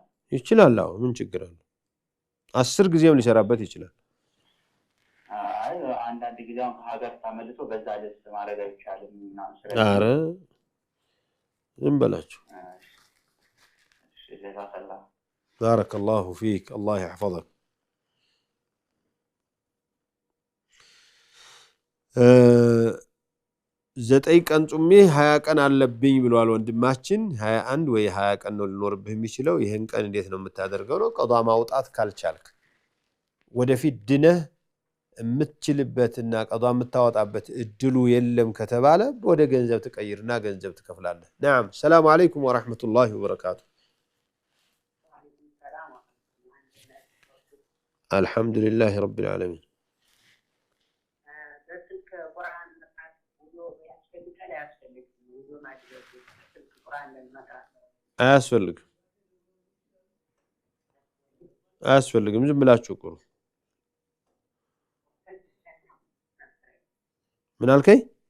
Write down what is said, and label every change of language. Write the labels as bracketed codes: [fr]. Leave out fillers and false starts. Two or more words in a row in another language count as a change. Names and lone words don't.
[am] ይችላል። አዎ ምን ችግር አለ? 10 ጊዜም ሊሰራበት ይችላል። አይ አንዳንድ ጊዜ ሀገር ተመልሶ በዛ ልብስ ማድረግ አይቻልም እና ኧረ ዝም በላችሁ። እሺ ጀዛከላህ [ar] بارك الله فيك الله يحفظك [am] ዘጠኝ ቀን ጾሜ 20 ቀን አለብኝ ብሏል ወንድማችን 21 ወይ 20 ቀን ነው ሊኖርብህ የሚችለው ይሄን ቀን እንዴት ነው የምታደርገው ነው ቀዷ ማውጣት ካልቻልክ ወደፊት ድነህ የምትችልበትና ቀዷ የምታወጣበት እድሉ የለም ከተባለ ወደ ገንዘብ ትቀይርና ገንዘብ ትከፍላለህ [ar] نعم السلام عليكم ورحمة الله وبركاته الحمد لله رب العالمين [am] አያስፈልግም ዝም ብላችሁ ቁሩ ምን አልከኝ